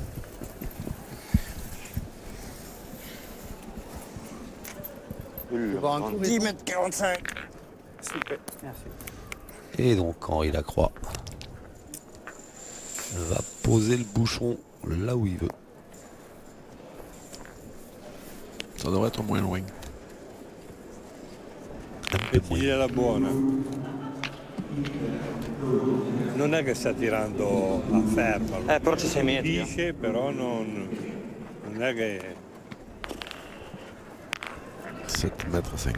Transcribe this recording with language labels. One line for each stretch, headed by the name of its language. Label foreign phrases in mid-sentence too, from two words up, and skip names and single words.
French: Voir un coup, 10 mètres 45. Super. Merci. Et donc Henri Lacroix va poser le bouchon là où il veut. Ça devrait être moins loin.
Italian: E gira buona. Non è che sta tirando a fermo. Però ci 6 metri. Dice, però non è che...
French: 7 mètres 5.